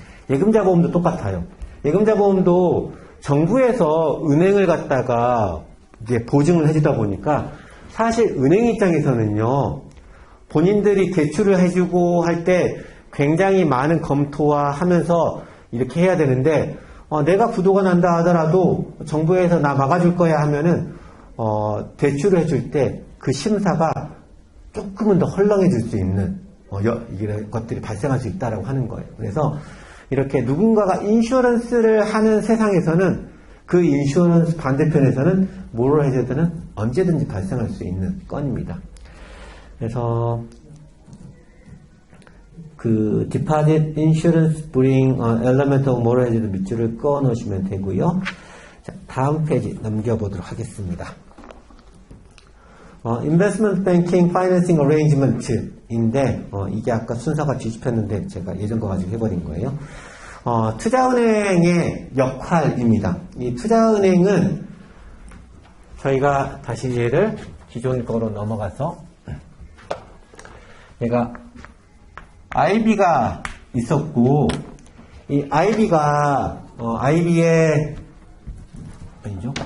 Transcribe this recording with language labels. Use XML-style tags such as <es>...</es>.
<ko>예금자 보험도 똑같아요. 예금자 보험도 정부에서 은행을 갖다가 이제 보증을 해주다 보니까 사실 은행 입장에서는요, 본인들이 대출을 해주고 할 때 굉장히 많은 검토와 하면서 이렇게 해야 되는데, 내가 부도가 난다 하더라도 정부에서 나 막아줄 거야 하면은, 대출을 해줄 때 그 심사가 조금은 더 헐렁해질 수 있는, 이런 것들이 발생할 수 있다라고 하는 거예요. 그래서 이렇게 누군가가 인슈런스를 하는 세상에서는 그 인슈런스 반대편에서는 모럴 해저드는 언제든지 발생할 수 있는 건입니다. 그래서 그</ko> <en>deposit insurance bring element of moral hazard</en> <ko>밑줄을 꺼 놓으시면 되고요. 자, 다음 페이지 넘겨보도록 하겠습니다.</ko> <en>investment banking financing arrangement</en> <ko>인데 이게 아까 순서가 뒤집혔는데 제가 예전 거 가지고 해버린 거예요. 투자은행의 역할입니다. 이 투자은행은 저희가 다시 얘를 기존 거로 넘어가서 얘가 IB가 있었고 이 IB가 IB의 아니죠?</ko>